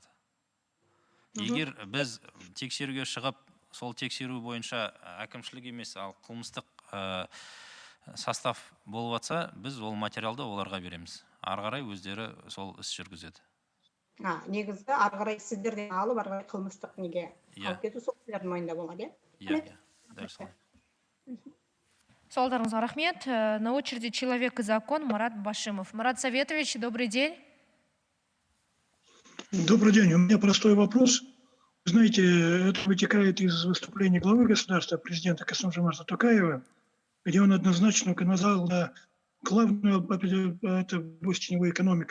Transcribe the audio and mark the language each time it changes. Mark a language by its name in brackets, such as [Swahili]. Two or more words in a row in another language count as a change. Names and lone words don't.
[Kazakh] Егер біз тексеруге шығып, сол тексеру бойынша әкімшілік емес, ал қылмыстық состав болып жатса, біз ол материалды оларға береміз. Ары қарай өздері сол іс жүргізеді. Негізі ары қарай сіздерден алып, ары қарай қылмыстық неге алып кету сол кісілердің мойнында болады, иә? Дәл солай. Сауалдарыңызға рахмет. [Russian] На очереди человек и закон Марат Башимов. Марат Советович, добрый день. Добрый день. У меня простой вопрос. Знаете, это вытекает из выступления главы государства, президента Касым-Жомарта Токаева, где он однозначно указал на главную это область теневой экономика.